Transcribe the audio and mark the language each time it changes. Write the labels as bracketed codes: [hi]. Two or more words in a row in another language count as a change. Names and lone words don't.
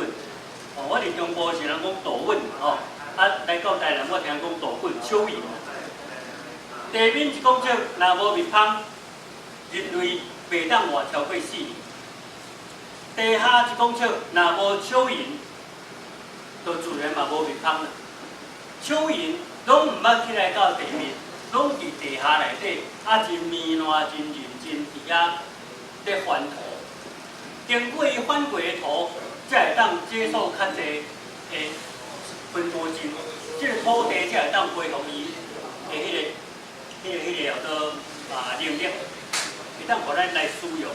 [nan] 哦，我伫中部是人讲稻粉吼，来到台南我听讲稻粉、蚯蚓。地面一公尺若无蜜蜂，人类袂当活超过4年。地下一公尺若无蚯蚓，就自然嘛无蜜蜂啦。蚯蚓拢毋捌起来到地面。拢伫地下内底，真绵烂、真认真伫遐咧翻土。经过伊翻过的土，才会当接受较济的分多精，这个土地才会当恢复伊的迄个叫做能力，会当互咱来使用。